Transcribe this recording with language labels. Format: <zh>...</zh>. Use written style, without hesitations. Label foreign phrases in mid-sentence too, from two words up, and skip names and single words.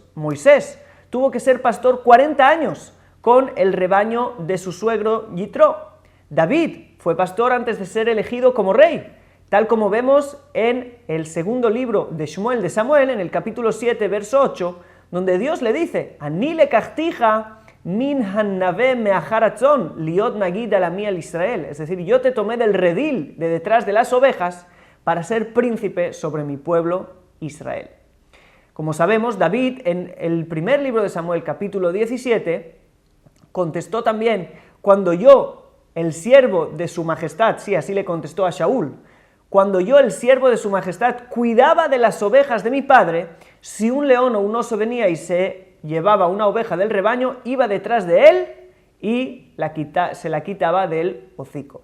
<es>Moisés tuvo que ser pastor 40 años con el rebaño de su suegro Yitro. David fue pastor antes de ser elegido como rey, tal como vemos en el segundo libro de Shmuel de Samuel, en el capítulo 7, verso 8, donde Dios le dice,</es> <he>אני לקחתיך מן הנוה מאחר הצאן להיות נגיד על עמי על ישראל,</he> <es>es decir, yo te tomé del redil de detrás de las ovejas para ser príncipe sobre mi pueblo Israel. Como sabemos, David, en el primer libro de Samuel, capítulo 17, contestó también, cuando yo, el siervo de su majestad, sí, así le contestó a Shaul, cuando yo, el siervo de su majestad, cuidaba de las ovejas de mi padre, si un león o un oso venía y se llevaba una oveja del rebaño, iba detrás de él y se la quitaba del hocico.</es>